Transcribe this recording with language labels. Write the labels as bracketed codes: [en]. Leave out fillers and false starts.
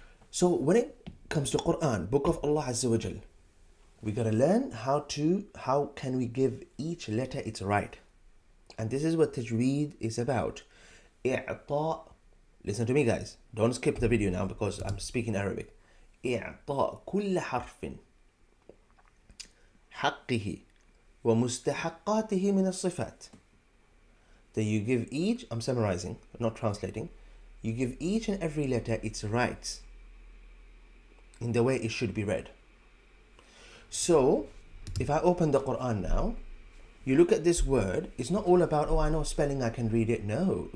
[en] So when it comes to Quran, Book of Allah Azza wa Jal, we gotta learn how can we give each letter its right. And this is what Tajweed is about. [ar] إعطاء. [en] Listen to me, guys. Don't skip the video now because I'm speaking Arabic. [ar] إعطاء كل حرف حقه ومستحقاته من الصفات. [en] That you give each, I'm summarizing, not translating, you give each and every letter its rights in the way it should be read. So, if I open the Quran now, you look at this word, it's not all about, oh, I know spelling, I can read it. No.